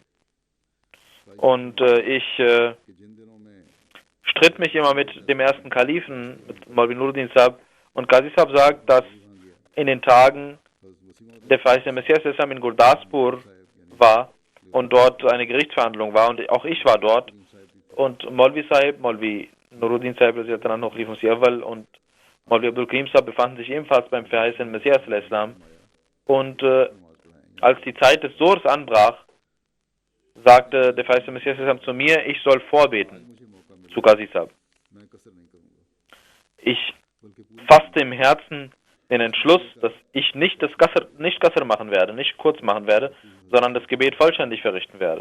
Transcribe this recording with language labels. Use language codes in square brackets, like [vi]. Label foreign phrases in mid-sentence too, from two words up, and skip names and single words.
[de] Und ich stritt mich immer mit dem ersten Kalifen, mit Maulvi Nuruddin Sahib, und Qazi Sahib sagt, dass in den Tagen der verheißene Messias in Gurdaspur war und dort eine Gerichtsverhandlung war und auch ich war dort und Maulvi Sahib, Maulvi Nuruddin Sahib noch Khalifa Masih Awwal und Maulvi Abdul Karim Sahib befanden sich ebenfalls beim verheißenen Messias und als die Zeit des Zohrs anbrach, sagte der verheißene Messias zu mir, ich soll vorbeten zu Qazi Sahib. Ich fasste im Herzen den Entschluss, dass ich nicht Qasr machen werde, nicht kurz machen werde, sondern das Gebet vollständig verrichten werde.